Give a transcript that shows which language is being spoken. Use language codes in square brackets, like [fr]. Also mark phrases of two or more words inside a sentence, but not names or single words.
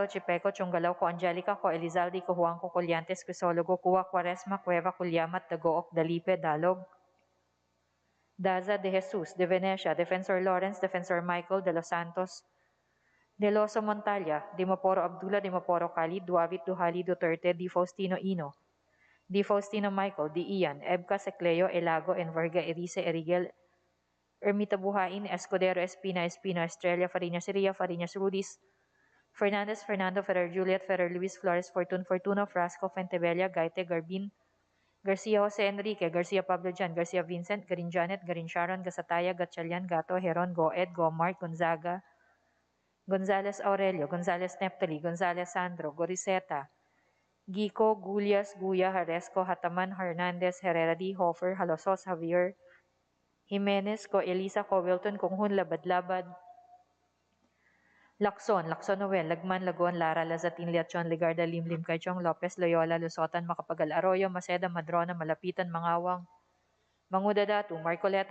[tl] Chipeco, Chungalaw, Ko Angelica, Ko Elizalde, Ko Juan, Ko Colliantes, Crisologo, Kuwa, Quaresma, Cueva, Culyamat, Dagook, Dalipe, Dalog, Daza, De Jesus, De Venecia, Defensor Lawrence, Defensor Michael, De Los Santos, De Loso Montalia, Dimaporo Abdullah, Dimaporo Khalid, Duavit, Duhali, Duterte, Di Faustino Ino, Di Faustino Michael, Di Ian, Ebka, Secleo, Elago, Enverga, Erice, Erigel, Ermita Buhain, Escudero, Espina, Espino, Estrella, Fariñas, Ria, Fariñas, Rudis, Fernandez, Fernando, Ferrer, Juliet, Ferrer, Luis, Flores, Fortun, Fortuno, Frasco, Fentebella, Gaite, Garbin, Garcia Jose Enrique, Garcia Pablo Jan, Garcia Vincent, Garin Janet, Garin Sharon, Gasataya, Gatchalian, Gato, Heron, Goed, Gomart, Gonzaga, Gonzales Aurelio, Gonzales Neptali, Gonzales Sandro, Goriseta, Gico, Gulias, Guya, Haresco, Hataman, Hernandez, Herrera D. Hofer, Halosos, Javier, Jimenez, Ko Elisa, Ko Wilton, Kunghun, Labad-Labad, Lacson, Lacson Noel, Lagman, Lagon, Lara, Lazatin, Liachon, Ligarda, Limlim, Kaichong, Lopez, Loyola, Lusotan, Macapagal, Arroyo, Maceda, Madrona, Malapitan, Mangawang, Mangudadatu, Marcoleta,